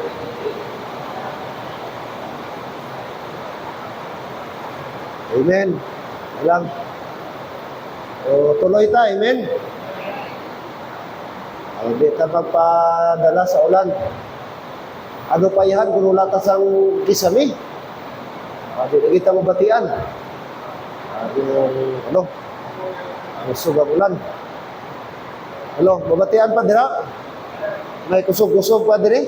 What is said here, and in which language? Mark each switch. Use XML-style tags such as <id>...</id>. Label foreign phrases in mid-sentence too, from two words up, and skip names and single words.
<tl>Amen. Alam. O, tuloy tayo. Amen.</tl> <hil>Hindi ta magpadala sa ulan. Ano pa yan kung wala ta sang kisami? Hindi na kita mabatian. Ang sugang ulan. Hello, mabatian pa dira? May kusog-kusog pa diri?</hil>